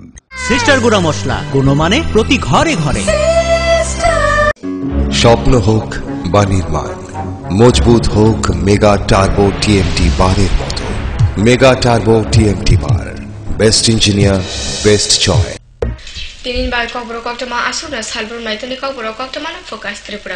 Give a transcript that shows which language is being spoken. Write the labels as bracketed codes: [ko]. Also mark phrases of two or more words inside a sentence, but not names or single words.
[bn] সিস্টার গুঁড়া মশলা, গুণমানে প্রতি ঘরে ঘরে। স্বপ্ন হোক বা নির্মাণ, মজবুত হোক মেগা টার্বো টিএমটি বারের মতো। [en] Mega Turbo TMT bar, best engineer, best choice. [trp] Pinin bai kobro koktama asuna salbur maitani kobro koktama na Focus Tripura.